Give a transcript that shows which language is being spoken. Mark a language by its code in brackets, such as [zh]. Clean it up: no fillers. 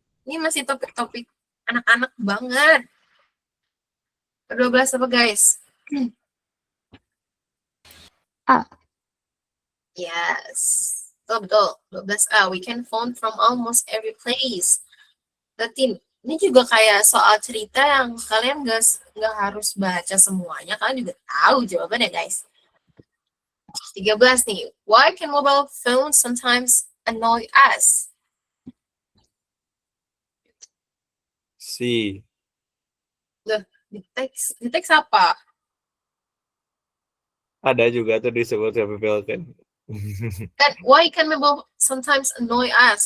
[id] Ini masih topik-topik anak-anak banget. 12 apa, guys? [en] Yes. [id] Betul. 12A. [en] We can phone from almost every place. 13. [id] Ini juga kayak soal cerita yang kalian nggak harus baca semuanya. Kalian juga tahu jawabannya, guys. 13 nih. [en] Why can mobile phones sometimes annoy us? C. [id] Loh, di teks apa? Ada juga tuh disebut people kan. Kan [en] why can mobile sometimes annoy us?